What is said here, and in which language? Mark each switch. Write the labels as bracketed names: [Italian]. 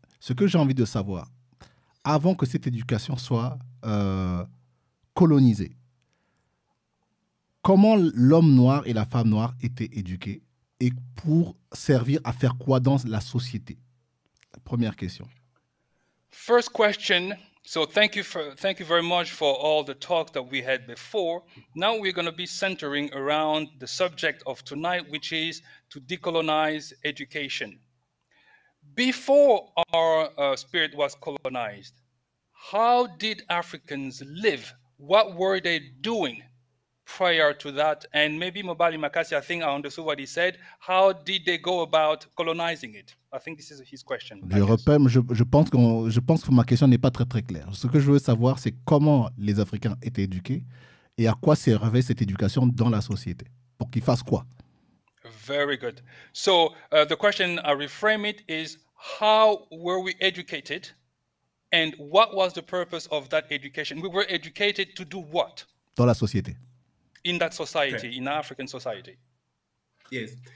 [French] Ce que j'ai envie de savoir, avant que cette éducation soit colonisée, comment l'homme noir et la femme noire étaient éduqués et pour servir à faire quoi dans la société? Première question. [English] First question. So thank you very much for all the talk that we had before. Now we're going to be centering around the subject of tonight, which is to decolonize education. Before our spirit was colonized, how did Africans live? What were they doing prior to that? And maybe Mobali Makasi, I think I understood what he said. How did they go about colonizing it? I think this is his question. [French] Je pense que ma question n'est pas très claire. Ce que je veux savoir, c'est comment les Africains étaient éduqués et à quoi servait cette éducation dans la société. Pour qu'ils fassent quoi? [English] Very good. So the question, I reframe it, is how were we educated and what was the purpose of that education? We were educated to do what? [French] Dans la société. [English] In that society, Okay. in African society. Yes.